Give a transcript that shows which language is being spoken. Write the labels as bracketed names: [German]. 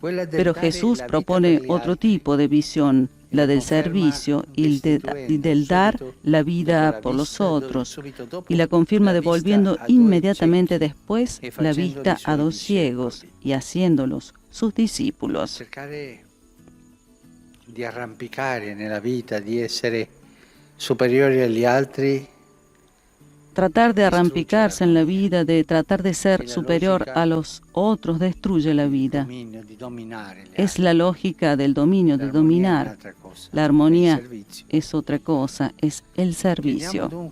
[Spanish] Pero Jesús propone otro tipo de visión, la del servicio y del dar la vida por los otros, y la confirma devolviendo inmediatamente después la vista a 2 ciegos y haciéndolos sus discípulos. [Italian] Cercare di arrampicare nella vita, di essere superiori agli altri. [Spanish] Tratar de arrampicarse en la vida, de tratar de ser superior a los otros, destruye la vida. Es la lógica del dominio, de dominar. La armonía es otra cosa, es el servicio.